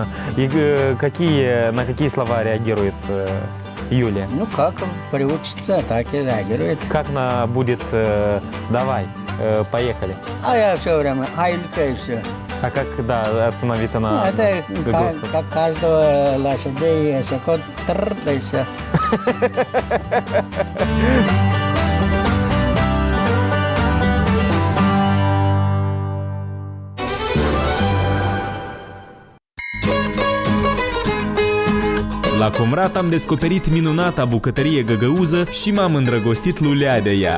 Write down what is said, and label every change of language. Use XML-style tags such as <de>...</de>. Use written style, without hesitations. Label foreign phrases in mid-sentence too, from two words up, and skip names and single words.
<ru>И на какие слова реагирует Юлия? Ну как приучится, так и реагирует. Как она будет «давай, поехали»? А я все время айлька и все. А как, да, остановиться Ну, на это гагаузском? как каждого лошадей, шакот, да и все.</ru> <ro>La Comrat am descoperit minunata bucătărie găgăuză și m-am îndrăgostit lulea de ea.</ro>